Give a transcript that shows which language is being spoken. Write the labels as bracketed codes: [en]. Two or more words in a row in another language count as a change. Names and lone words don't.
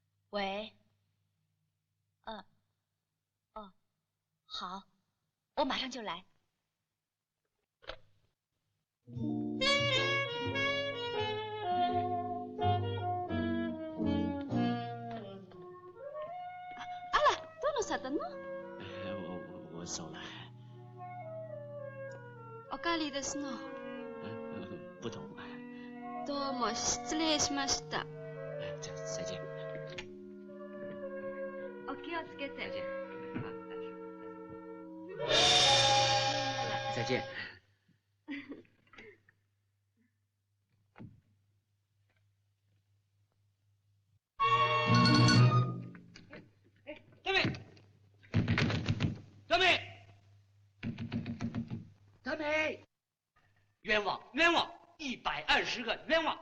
[zh] 喂。好，我马上就来。 [ja] あら、どうなさったの？ [zh] 我走了。 [ja] おかわりですの。 [zh] 不懂。 [ja] どうも失礼しました。 [zh] 再见。 [ja] お気をつけて。 [zh] 再见。德美，冤枉冤枉，120个冤枉。